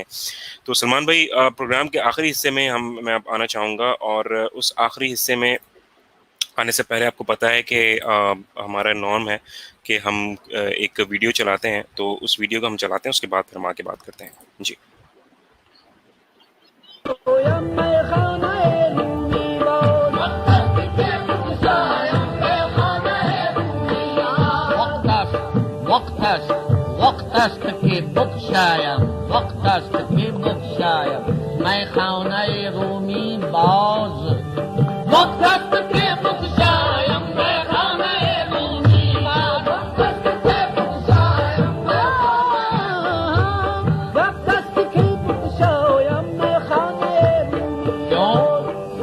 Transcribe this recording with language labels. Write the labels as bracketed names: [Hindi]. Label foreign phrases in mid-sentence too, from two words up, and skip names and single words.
[Urdu] تو سلمان بھائی پروگرام کے آخری حصے میں میں اب آنا چاہوں گا, اور اس آخری حصے میں آنے سے پہلے آپ کو پتہ ہے کہ ہمارا نارم ہے کہ ہم ایک ویڈیو چلاتے ہیں, تو اس ویڈیو کو ہم چلاتے ہیں, اس کے بعد پھر ہم آگے بات کرتے ہیں. جی [Persian] وقت است که بگشایم, وقت است که بگشایم میخانه رومی باز. وقت است که بگشایم میخانه رومی باز. وقت است که بگشایم وقت است که بگشایم میخانه رومی باز.